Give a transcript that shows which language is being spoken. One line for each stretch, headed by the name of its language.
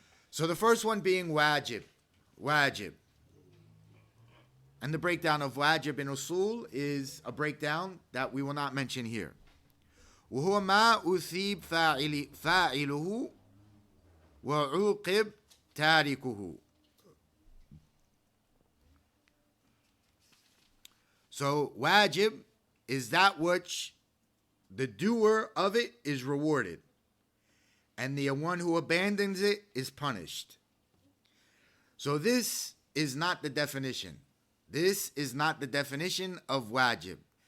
English: So the first one being wajib. Wajib. And the breakdown of wajib in usul is a breakdown that we will not mention here.
Arabic: وهو ما أثيب فاعله وعوقب تاركه.
English: So wajib is that which the doer of it is rewarded, and the one who abandons it is punished. So this is not the definition. This is not the definition of wajib.